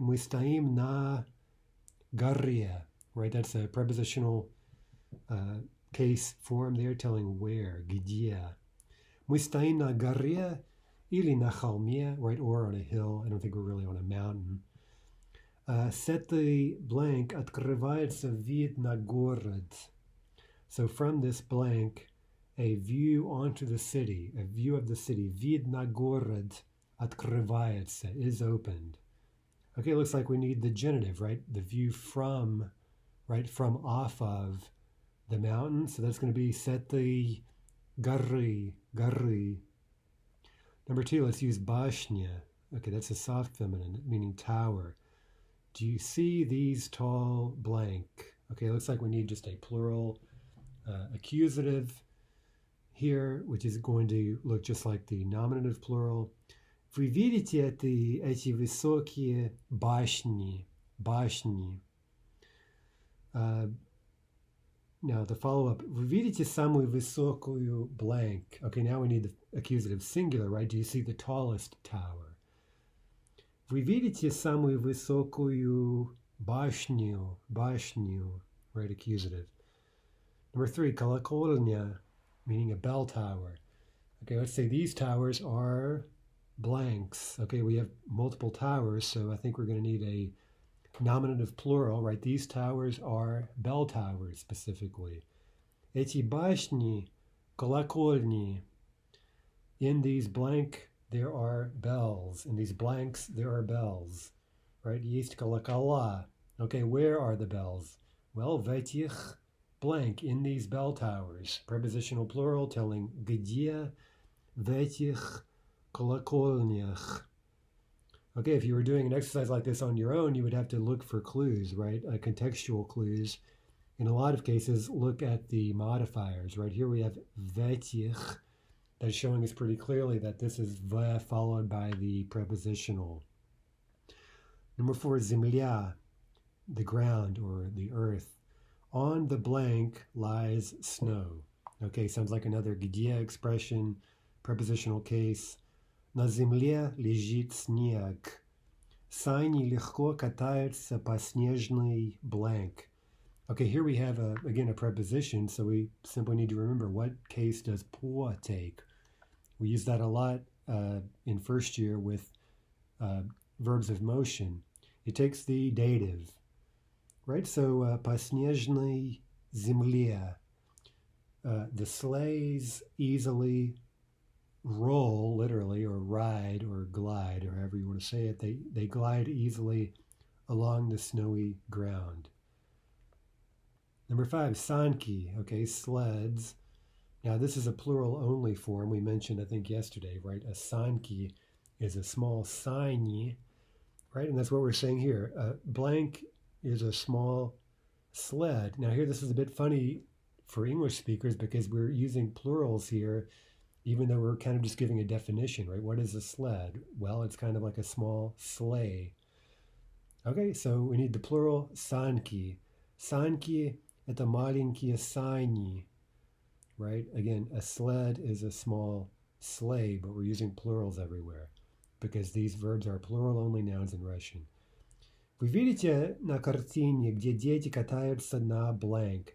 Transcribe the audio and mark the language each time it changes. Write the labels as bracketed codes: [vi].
[ru] Mustaim na garria, right? [en] That's a prepositional case form there telling where, gidya. [ru] Mustaim na garria ili na chalmia, right? [en] Or on a hill. I don't think we're really on a mountain. Set the blank [ru] открывается вид на город. [en] So from this blank, a view onto the city, a view of the city, [ru] вид на город открывается, [en] is opened. Okay, it looks like we need the genitive, right? The view from, right, from off of the mountain. So that's going to be set the горы, горы. Number 2, let's use bashnya. Okay, that's a soft feminine, meaning tower. Do you see these tall blank? Okay, it looks like we need just a plural accusative here, which is going to look just like the nominative plural. [ru] Вы видите эти высокие башни? [en] Башни. Now the follow-up. [ru] Вы видите самую высокую blank? [en] Okay, now we need the accusative singular, right? Do you see the tallest tower? [ru] Вы видите самую высокую башню? [en] Башню, right? Accusative. Number 3, колокольня, meaning a bell tower. Okay, let's say these towers are blanks. Okay, we have multiple towers, so I think we're going to need a nominative plural, right? These towers are bell towers specifically. [ru] Эти башни, колокольни. [en] In these blank, there are bells. In these blanks, there are bells, right? [ru] Есть колокола. [en] Okay, where are the bells? Well, [ru] в этих [en] blank, in these bell towers. Prepositional plural telling [ru] где в этих колокольнях. [en] Okay, if you were doing an exercise like this on your own, you would have to look for clues, right? Contextual clues. In a lot of cases, look at the modifiers, right? Here we have [ru] в этих. [en] That's showing us pretty clearly that this is v followed by the prepositional. Number 4, земля, the ground or the earth. On the blank lies snow. Okay, sounds like another где expression, prepositional case. [ru] На земле лежит снег. Сани легко катаются по снежной blank. [en] Okay, here we have, again, a preposition, so we simply need to remember what case does по take. We use that a lot in first year with verbs of motion. It takes the dative, right? So, [ru] по снежной земле. [en] The sleighs easily roll, literally, or ride, or glide, or however you want to say it. They glide easily along the snowy ground. Number 5, sanki, okay, sleds. Now this is a plural only form we mentioned, I think, yesterday, right? A sanki is a small sani, right? And that's what we're saying here. Blank is a small sled. Now here, this is a bit funny for English speakers because we're using plurals here, even though we're kind of just giving a definition, right? What is a sled? Well, it's kind of like a small sleigh. Okay, so we need the plural sanki. [ru] Sanki это маленькие сани, right? [en] Again, a sled is a small sleigh, but we're using plurals everywhere because these verbs are plural-only nouns in Russian. [ru] Вы видите на картине, где дети катаются на blank?